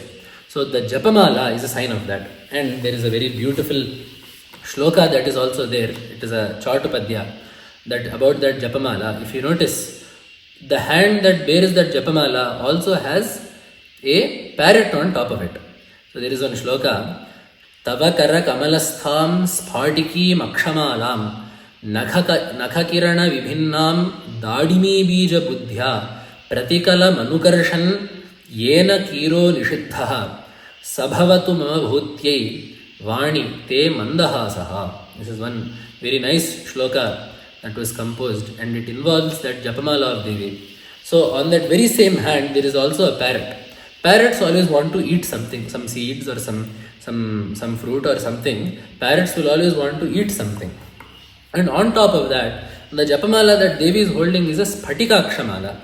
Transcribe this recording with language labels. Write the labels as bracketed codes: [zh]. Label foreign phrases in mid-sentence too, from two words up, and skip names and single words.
[en] So the Japamala is a sign of that. And there is a very beautiful Sloka that is also there. It is a Chautapadya that about that Japamala. If you notice, the hand that bears that Japamala also has a parrot on top of it. So there is one Sloka. [sa] तव कर कमलस्थां स्फाटिकी मक्षमालां नखकिरण विभिन्नां दाडिमी बीज बुद्ध्या प्रतिकल मनुकर्षन् येन कीरो निषिद्धः सभवतु मम भूत्यै वाणि ते मन्दहासः. [en] This is one very nice shloka that was composed, and it involves that Japamala of Devi. So on that very same hand there is also a parrot. Parrots always want to eat something, some seeds or some fruit or something. Parrots will always want to eat something. And on top of that, the Japamala that Devi is holding is a Sphatikakshamala.